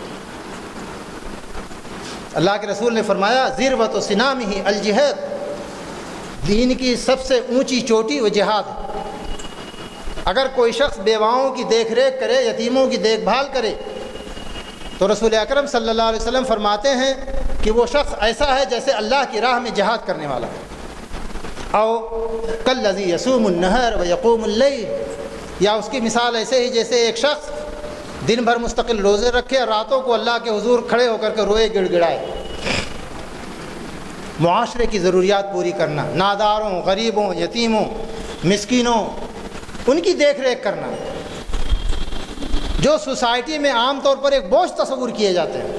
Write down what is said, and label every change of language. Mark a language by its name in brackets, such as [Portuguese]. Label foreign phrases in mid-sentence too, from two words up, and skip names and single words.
[Urdu] اللہ کے رسول نے فرمایا [Arabic] ذروۃ سنامہ الجہاد، [Urdu] دین کی سب سے اونچی چوٹی وہ جہاد ہے۔ اگر کوئی شخص بیواؤں کی دیکھ ریکھ کرے، یتیموں کی دیکھ بھال کرے، تو رسول اکرم [Arabic] صلی اللہ علیہ وسلم [Urdu] فرماتے ہیں کہ وہ شخص ایسا ہے جیسے اللہ کی راہ میں جہاد کرنے والا ہے۔ [Arabic] او کالذی یصوم النہار ویقوم اللیل، [Urdu] یا اس کی مثال ایسے ہی جیسے ایک شخص دن بھر مستقل روزے رکھے اور راتوں کو اللہ کے حضور کھڑے ہو کر کے روئے گڑ گڑائے۔ معاشرے کی ضروریات پوری کرنا، ناداروں، غریبوں، یتیموں، مسکینوں، ان کی دیکھ ریکھ کرنا، جو سوسائٹی میں عام طور پر ایک بوجھ تصور کیے جاتے ہیں۔